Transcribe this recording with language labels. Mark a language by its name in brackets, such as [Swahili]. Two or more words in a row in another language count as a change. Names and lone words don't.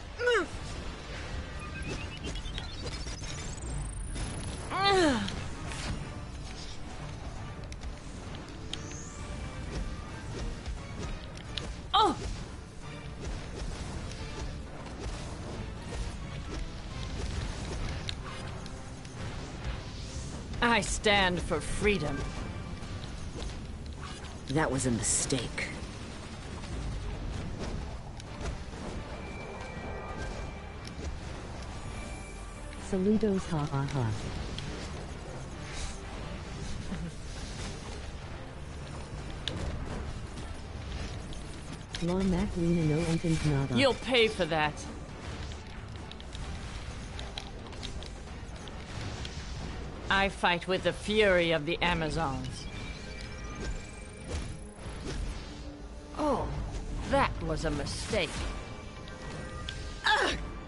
[English] Oh. I stand for freedom. That was a mistake. [Spanish] Saludos, ha ha ha. La Maclina no entens nada. [English] You'll pay for that. I fight with the fury of the Amazons. Oh, that was a mistake. Ugh!